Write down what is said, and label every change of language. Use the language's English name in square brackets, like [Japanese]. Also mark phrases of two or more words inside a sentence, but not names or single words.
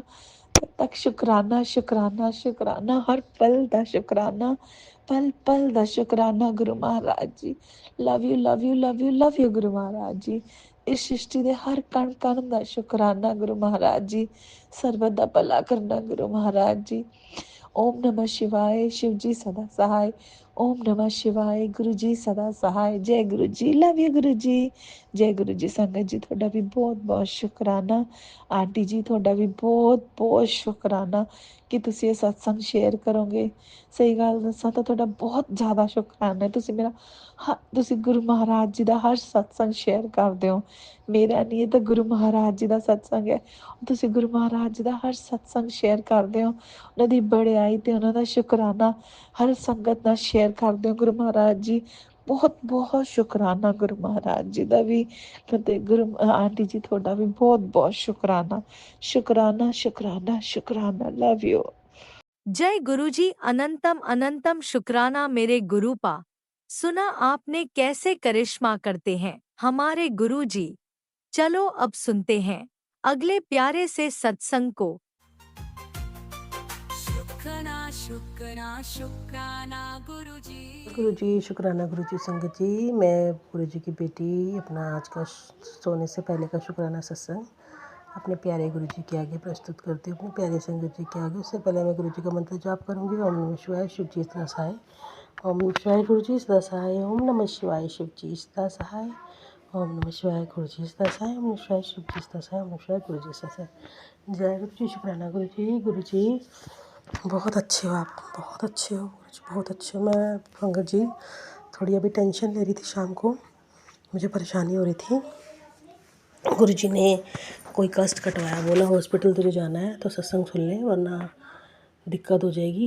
[Punjabi] ਤਦ ਤੱਕ ਸ਼ੁਕਰਾਨਾ ਸ਼ੁਕਰਾਨਾ ਸ਼ੁਕਰਾਨਾ, ਹਰ ਪਲ ਦਾ ਸ਼ੁਕਰਾਨਾ, ਪਲ ਪਲ ਦਾ ਸ਼ੁਕਰਾਨਾ ਗੁਰੂ ਮਹਾਰਾਜ ਜੀ। [English] love you love you love you love you ਗੁਰੂ ਮਹਾਰਾਜ ਜੀ। [Punjabi] ਇਸ ਸ੍ਰਿਸ਼ਟੀ ਦੇ ਹਰ ਕਣ ਕਣ ਦਾ ਸ਼ੁਕਰਾਨਾ ਗੁਰੂ ਮਹਾਰਾਜ ਜੀ। ਸਰਬਤ ਦਾ ਭਲਾ ਕਰਨਾ ਗੁਰੂ ਮਹਾਰਾਜ ਜੀ। [Hindi] ओम नमः शिवाय, शिव जी सदा सहाय। ओम नमः शिवाय, गुरु जी सदा सहाय। जय गुरु जी, [English] love you [Hindi] गुरु जी, जय गुरु जी। [Punjabi] संगत जी ਤੁਹਾਡਾ ਵੀ ਬਹੁਤ ਬਹੁਤ ਸ਼ੁਕਰਾਨਾ। ਆਂਟੀ ਜੀ ਤੁਹਾਡਾ ਵੀ ਬਹੁਤ ਬਹੁਤ ਸ਼ੁਕਰਾਨਾ ਕਿ ਤੁਸੀਂ ਇਹ ਸਤਸੰਗ ਸ਼ੇਅਰ ਕਰੋਗੇ। ਸਹੀ ਗੱਲ ਦੱਸਾਂ ਤਾਂ ਤੁਹਾਡਾ ਬਹੁਤ ਜ਼ਿਆਦਾ ਸ਼ੁਕਰਾਨਾ। ਤੁਸੀਂ ਗੁਰੂ ਮਹਾਰਾਜ ਜੀ ਦਾ ਹਰ ਸਤਸੰਗ ਸ਼ੇਅਰ ਕਰਦੇ ਹੋ। ਮੇਰਾ ਨਹੀਂ, ਇਹ ਤਾਂ ਗੁਰੂ ਮਹਾਰਾਜ ਜੀ ਦਾ ਸਤਸੰਗ ਹੈ। ਤੁਸੀਂ ਗੁਰੂ ਮਹਾਰਾਜ ਜੀ ਦਾ ਹਰ ਸਤਸੰਗ ਸ਼ੇਅਰ ਕਰਦੇ ਹੋ। ਉਹਨਾਂ ਦੀ ਬੜਾਈ ਤੇ ਉਹਨਾਂ ਦਾ ਸ਼ੁਕਰਾਨਾ ਹਰ ਸੰਗਤ ਨਾਲ ਸ਼ੇਅਰ ਕਰਦੇ ਹੋ ਗੁਰੂ ਮਹਾਰਾਜ ਜੀ। ਬਹੁਤ ਬਹੁਤ ਸ਼ੁਕਰਾਨਾ ਗੁਰੂ ਮਹਾਰਾਜ ਜੀ ਦਾ ਵੀ, ਅਤੇ ਗੁਰੂ ਆਂਟੀ ਜੀ ਤੁਹਾਡਾ ਵੀ ਬਹੁਤ ਬਹੁਤ ਸ਼ੁਕਰਾਨਾ ਸ਼ੁਕਰਾਨਾ ਸ਼ੁਕਰਾਨਾ ਸ਼ੁਕਰਾਨਾ। [English] love you. [Hindi] जय गुरुजी, अनंतम अनंतम शुक्राना मेरे गुरु पा। सुना आपने कैसे करिश्मा करते हैं हमारे गुरुजी। चलो अब सुनते हैं अगले प्यारे से सत्संग को। गुरु जी शुक्राना। गुरु जी संगत जी, मैं गुरु जी की बेटी अपना आज का सोने से पहले का शुक्राना सत्संग अपने प्यारे गुरु जी के आगे प्रस्तुत करती हूँ, अपने प्यारे संगत जी के आगे। उससे पहले मैं गुरु जी का मंत्र जाप करूँगी। ओम नमः शिवाय, शिव जी सदा सहाय। ओम नमः शिवाय, गुरु जी सदा सहाय। ओम नमः शिवाय, शिव जी सदा सहाय। ओम नमः शिवाय, गुरु जी सदा सहाय। ओम नमः शिवाय, शिव जी सदा सहाय। ओम नमः शिवाय, गुरु जी सदा सहाय। जय गुरु जी। शुक्राना गुरु जी। गुरु जी बहुत अच्छे हो आप, बहुत अच्छे हो गुरु जी, बहुत अच्छे हो। मैं पंकज जी थोड़ी अभी टेंशन ले रही थी, शाम को मुझे परेशानी हो रही थी। गुरु जी ने कोई कष्ट कटवाया, बोला हॉस्पिटल तुझे जाना है तो सत्संग सुन ले वरना दिक्कत हो जाएगी।